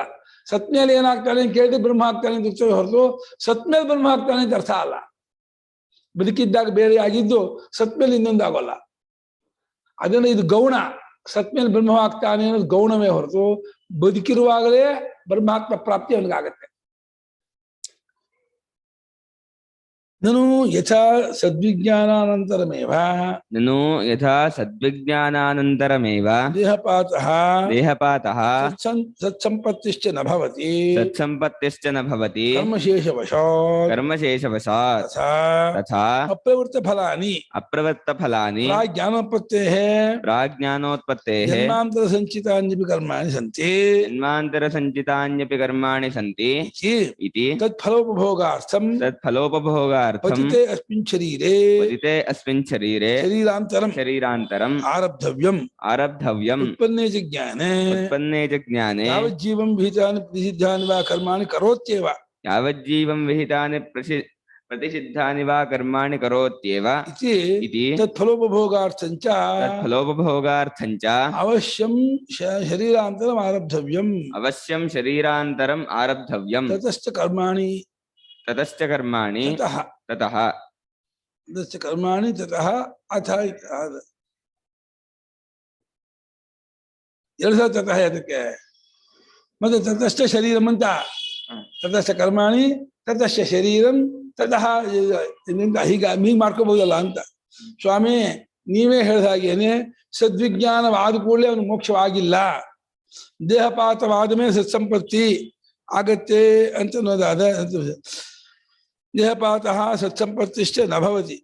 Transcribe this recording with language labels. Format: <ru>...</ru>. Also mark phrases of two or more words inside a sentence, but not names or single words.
<kn>ಸತ್ ಮೇಲೆ ಏನಾಗ್ತಾನೆ ಅಂತ ಕೇಳಿದ್ರೆ ಬ್ರಹ್ಮ ಆಗ್ತಾನೆ ಅಂತ ಉತ್ತರ ಹೊರತು ಸತ್ ಮೇಲೆ ಬ್ರಹ್ಮ ಆಗ್ತಾನೆ ಅಂತ ಅರ್ಥ ಅಲ್ಲ. ಬದುಕಿದ್ದಾಗ ಬೇರೆ ಆಗಿದ್ದು ಸತ್ ಮೇಲೆ ಇನ್ನೊಂದು ಆಗೋಲ್ಲ. ಅದನ್ನ ಇದು ಗೌಣ. ಸತ್ ಮೇಲೆ ಬ್ರಹ್ಮ ಆಗ್ತಾನೆ ಅನ್ನೋದು ಗೌಣವೇ ಹೊರತು ಬದುಕಿರುವಾಗಲೇ ಬ್ರಹ್ಮಾತ್ಮ ಪ್ರಾಪ್ತಿ ಅವನಿಗಾಗತ್ತೆ.</kn> <sa>ननु यथा सद्विज्ञानानन्तरमेव देहपातः सत्संपत्तिश्च न भवति कर्मशेषवशात् तथा अप्रवृत्त फलानि प्राज्ञानोत्पत्तेः जन्मान्तर सञ्चितान्यपि कर्माणि सन्ति इति तत्फलोपभोगार्थं ಭೋಗಾರ್ಥಂ पतिते अस्मिन् शरीरे पतिते अस्मिन् शरीरे ಶರೀರಾಂತರಂ ಶರೀರಾಂತರಂ ಆರಬ್ಧವ್ಯಂ ಆರಬ್ಧವ್ಯಂ उत्पन्ने च ज्ञाने उत्पन्ने च ज्ञाने यावज्जीवं विहितानि प्रसिद्धानि वा कर्माणि करोत्येव यावज्जीवं विहितानि प्रतिषिद्धानि वा कर्माणि करोत्येव इति ತತ್ಫಲೋಪಭೋಗಾರ್ಥಂಚ ತತ್ಫಲೋಪಭೋಗಾರ್ಥಂಚ अवश्यं शरीरान्तरं आरब्धव्यं अवश्यं शरीरान्तरं आरब्धव्यं ततश्च कर्माणि ततश्च कर्माणि ततः ततश्च कर्माणि ततः अथ</sa> <kn>ಎರಡು ಸಲ</kn> <sa>ತತಃ</sa> <kn>ಅದಕ್ಕೆ ಮತ್ತೆ</kn> <sa>ततश्च शरीरं अन्त ततश्च कर्माणि ततश्च शरीरं ततः</sa> <kn>ಹೀಗೆ ಮಾಡ್ಕೋಬಹುದಲ್ಲ ಅಂತ. ಸ್ವಾಮಿ ನೀವೇ ಹೇಳಿದ ಹಾಗೇನೆ ಸದ್ವಿಜ್ಞಾನವಾದ ಕೂಡಲೇ ಅವನು ಮೋಕ್ಷವಾಗಿಲ್ಲ, ದೇಹಪಾತವಾದ ಮೇಲೆ ಸತ್ಸಂಪತ್ತಿ ಆಗತ್ತೆ ಅಂತ ಅನ್ನೋದಾದ</kn> <sa>देहपातः सत्संपत्तिष्टे नभवति.</sa>